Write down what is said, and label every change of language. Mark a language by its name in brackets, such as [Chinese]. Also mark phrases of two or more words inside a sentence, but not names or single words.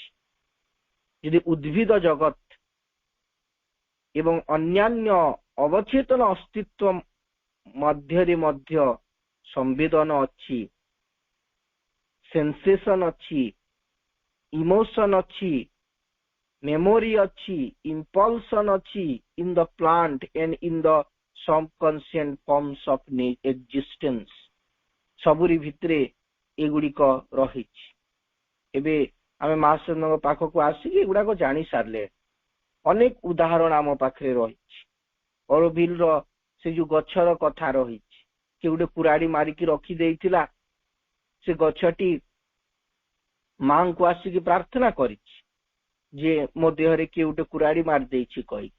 [Odia] ଯଦି ଉଦ୍ଭିଦ ଜଗତ ଏବଂ ଅନ୍ୟାନ୍ୟ ଅବଚେତନ ଅସ୍ତିତ୍ୱ ମଧ୍ୟରେ ମଧ୍ୟ ସମ୍ବେଦନ ଅଛି, ସେନ୍ସେସନ ଅଛି, ଇମୋସନ ଅଛି, memory ଅଛି, impulsion ଅଛି [English] in the plant and in the subconscious forms of existence, [Odia] ସବୁରି ଭିତରେ ଏଗୁଡିକ ରହିଛି। ଏବେ ଆମେ ମହାଶୟଙ୍କ ପାଖକୁ ଆସିକି ଏଗୁଡାକ ଜାଣି ସାରିଲେ। ଅନେକ ଉଦାହରଣ ଆମ ପାଖରେ ରହିଛି। ଅରବିଲର ସେ ଯୋଉ ଗଛର କଥା ରହିଛି, କିଏ ଗୋଟେ କୁରାଡି ମାରିକି ରଖିଦେଇଥିଲା, ସେ ଗଛଟି ମାଙ୍କୁ ଆସିକି ପ୍ରାର୍ଥନା କରିଛି ଯେ ମୋ ଦେହରେ କିଏ ଗୋଟେ କୁରାଡି ମାରିଦେଇଛି କହିକି।